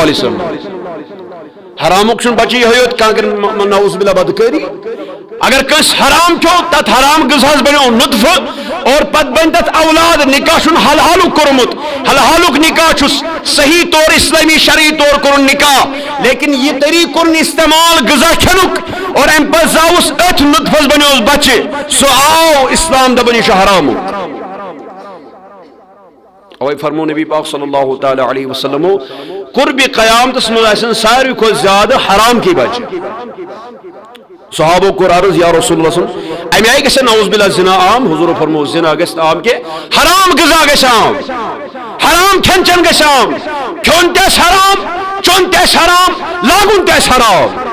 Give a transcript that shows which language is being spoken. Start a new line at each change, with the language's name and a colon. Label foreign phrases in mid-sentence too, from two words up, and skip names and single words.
Kashmiri: علیہ وسلم حرامُک چھُنہٕ بچہِ یِہوٚے یوت کانٛہہ کرِ
Arabic: نعوذ باللہ
Kashmiri: بدکٲری اگر کٲنٛسہِ حرام کھیوٚو تتھ حرام غذہس بنیو نطفہٕ اور پتہٕ بنہِ تتھ اولاد نکاح چھُنہٕ حلحالُک کوٚرمُت حلحالُک نکاح چھُس صحیح طور اسلامی شرعی طور کوٚرُن نکاح لیکن یہ طریقہٕ کوٚرُن استعمال غذا کھٮ۪نُک اور امہِ پتہٕ زاوُس أتھۍ نطفس بنیوس بچہِ سُہ آو اسلام دپان یہِ چھُ حرامُک اوے فرمو نبی پاک
Arabic: صلی اللہ تعالیٰ علیہ وسلم
Kashmiri: قربِ قیامتس منٛز آسن ساروی کھۄتہٕ زیادٕ حرام کی بچہِ صحابو کوٚر عرض
Arabic: یا رسول اللہ
Kashmiri: امی آئی گژھِ
Arabic: نعوذ باللہ
Kashmiri: زنا عام حضور فرمو زنا گژھِ عام کہ حرام غذا گژھِ عام حرام کھٮ۪ن چٮ۪ن گژھِ عام کھیوٚن تہِ آسہِ حرام چیوٚن تہِ آسہِ حرام لاگُن تہِ آسہِ حرام